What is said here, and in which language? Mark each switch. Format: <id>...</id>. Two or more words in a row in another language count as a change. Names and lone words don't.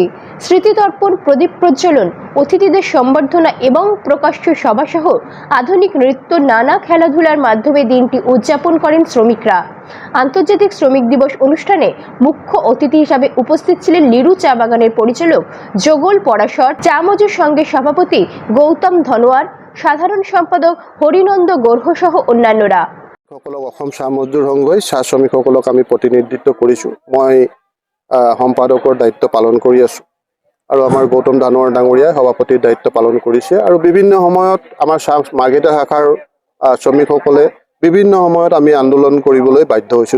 <bn>স্মৃতিতর্পণ, প্রদীপ প্রজ্বলন, অতিথিদের সম্বর্ধনা এবং প্রকাশ্য সভাসহ আধুনিক নৃত্য, নানা খেলাধুলার মাধ্যমে দিনটি উদযাপন করেন শ্রমিকরা। আন্তর্জাতিক শ্রমিক দিবস অনুষ্ঠানে মুখ্য অতিথি হিসাবে উপস্থিত ছিলেন লিডু চা বাগানের পরিচালক যোগল পরাশর, চা মজুর সংঘের সভাপতি গৌতম ধনোয়ার, সাধারণ সম্পাদক হরিনন্দ গর্হ সহ অন্যান্যরা।</bn> <as>সকলক অসম চাহ মজদুৰ সংঘই চাহ শ্ৰমিকসকলক আমি প্ৰতিনিধিত্ব কৰিছোঁ। মই সম্পাদকৰ দায়িত্ব পালন কৰি আছোঁ আৰু আমাৰ গৌতম ধানোৱাৰ ডাঙৰীয়াই সভাপতিৰ দায়িত্ব পালন কৰিছে। আৰু বিভিন্ন সময়ত আমাৰ চাহ মাৰ্গাৰিটা শাখাৰ শ্ৰমিকসকলে বিভিন্ন সময়ত আমি আন্দোলন কৰিবলৈ বাধ্য হৈছোঁ।</as>